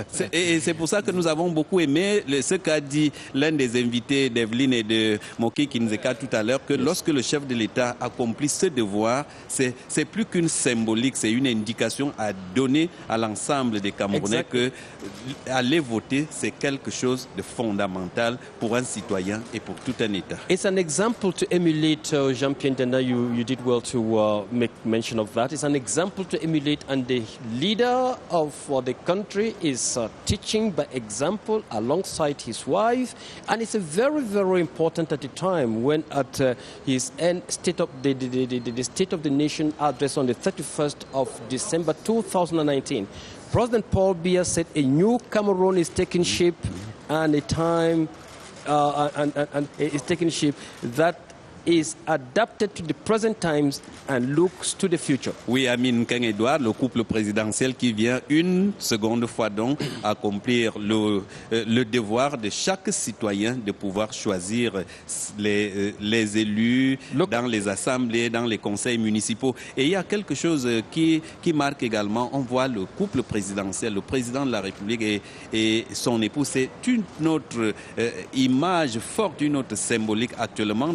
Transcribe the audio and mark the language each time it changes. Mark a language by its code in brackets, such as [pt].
[fr] Et c'est pour ça que nous avons beaucoup aimé ce qu'a dit l'un des invités d'Evelyne et de Moki Kinzeka tout à l'heure, que lorsque le chef de l'État accomplit ce devoir, c'est plus qu'une symbolique, c'est une indication à donner à l'ensemble des Camerounais que aller voter, c'est quelque chose de fondamental pour un citoyen et pour tout un État. [en] It's an example to emulate. Jean-Pierre Denda, you did well to make mention of that. It's an example to emulate, and the leader of the country is teaching by example alongside his wife, and it's a very, very important at the time when at his State of the State of the Nation address on the 31st of December 2019, President Paul Biya said a new Cameroon is taking shape, and a time and is taking shape that is adapted to the present times and looks to the future. [fr] Oui, Amin Keng-Edouard, le couple présidentiel qui vient une seconde fois donc accomplir le devoir de chaque citoyen de pouvoir choisir les élus dans les assemblées, dans les conseils municipaux. Et il y a quelque chose qui marque également, on voit le couple présidentiel, le président de la République et son époux, c'est une autre image forte, une autre symbolique actuellement.